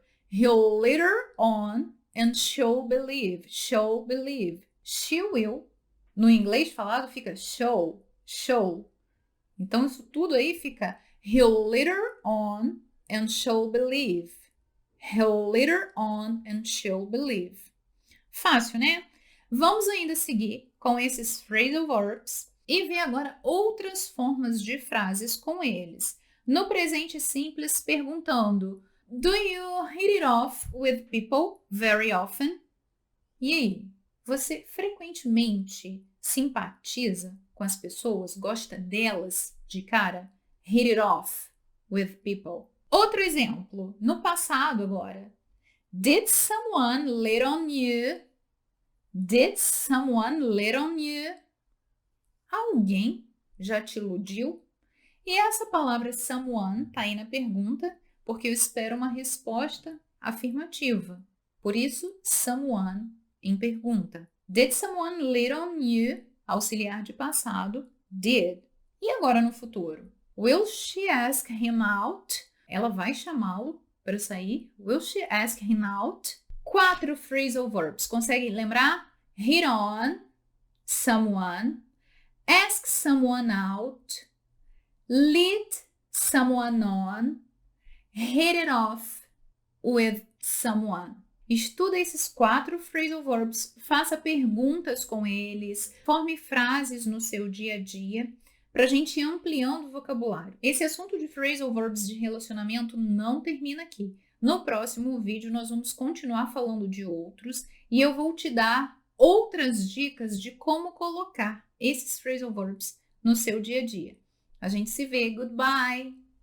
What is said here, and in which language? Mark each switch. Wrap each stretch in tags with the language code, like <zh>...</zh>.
<en>He'll lead her on and she'll believe. She will.</en> <pt>No inglês falado fica show. Então isso tudo aí fica</pt> <en>he'll lead her on and she'll believe. He'll lead her on and she'll believe.</en> <pt>Fácil, né? Vamos ainda seguir com esses phrasal verbs e ver agora outras formas de frases com eles. No presente simples, perguntando:</pt> <en>Do you hit it off with people very often?</en> <pt>E aí, você frequentemente simpatiza com as pessoas? Gosta delas de cara?</pt> <en>Hit it off with people.</en> <pt>Outro exemplo, no passado agora.</pt> <en>Did someone lit on you? Did someone lit on you?</en> <pt>Alguém já te iludiu? E essa palavra someone está aí na pergunta, porque eu espero uma resposta afirmativa. Por isso, someone em pergunta.</pt> <en>Did someone lit on you?</en> <pt>Auxiliar de passado,</pt> <en>did.</en> <pt>E agora no futuro?</pt> <en>Will she ask him out?</en> <pt>Ela vai chamá-lo para sair.</pt> <en>Will she ask him out? 4 phrasal verbs.</en> <pt>Consegue lembrar?</pt> <en>Hit on, someone, ask someone out, lead someone on, hit it off with someone.</en> <pt>Estuda esses 4 phrasal verbs, faça perguntas com eles, forme frases no seu dia a dia, para a gente ir ampliando o vocabulário. Esse assunto de phrasal verbs de relacionamento não termina aqui. No próximo vídeo, nós vamos continuar falando de outros e eu vou te dar outras dicas de como colocar esses phrasal verbs no seu dia a dia. A gente se vê. Goodbye!</pt>